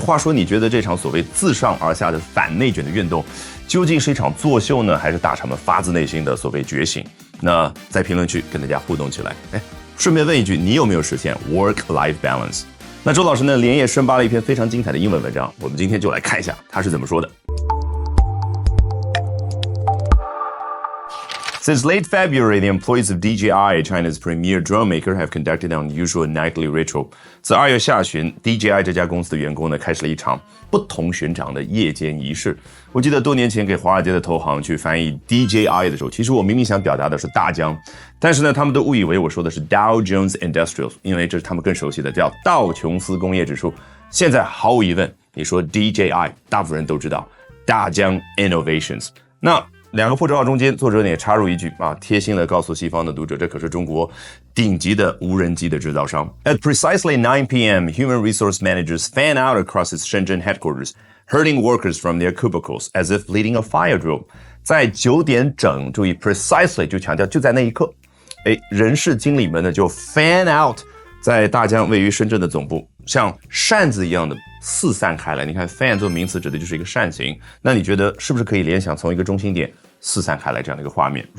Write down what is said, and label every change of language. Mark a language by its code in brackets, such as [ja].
[zh] 话说你觉得这场所谓自上而下的反内卷的运动，究竟是一场作秀呢，还是大厂们发自内心的所谓觉醒？那在评论区跟大家互动起来。顺便问一句，你有没有实现 [en] work-life balance？ [zh] 那周老师呢连夜深扒了一篇非常精彩的英文文章，我们今天就来看一下他是怎么说的。 [en] Since late February, the employees of DJI, China's premier drone maker, have conducted an unusual nightly ritual. [zh] 自2月下旬 ，DJI 这家公司的员工呢，开始了一场不同寻常的夜间仪式。我记得多年前给华尔街的投行去翻译 DJI 的时候，其实我明明想表达的是大疆，但是呢，他们都误以为我说的是 Dow Jones Industrials， 因为这是他们更熟悉的，叫道琼斯工业指数。现在毫无疑问，你说 DJI， 大部分人都知道大疆 Innovations。那两个破折号中间，作者呢也插入一句贴心的告诉西方的读者，这可是中国顶级的无人机的制造商。 [en] At precisely 9 p.m., human resource managers fan out across its Shenzhen headquarters, herding workers from their cubicles as if leading a fire drill. [zh] 在9点整，注意 precisely 就强调就在那一刻，人事经理们呢就 [en] fan out， [zh] 在大疆位于深圳的总部，像扇子一样的四散开来。你看 fan 做名词指的就是一个扇形，那你觉得是不是可以联想从一个中心点四散开来这样的一个画面？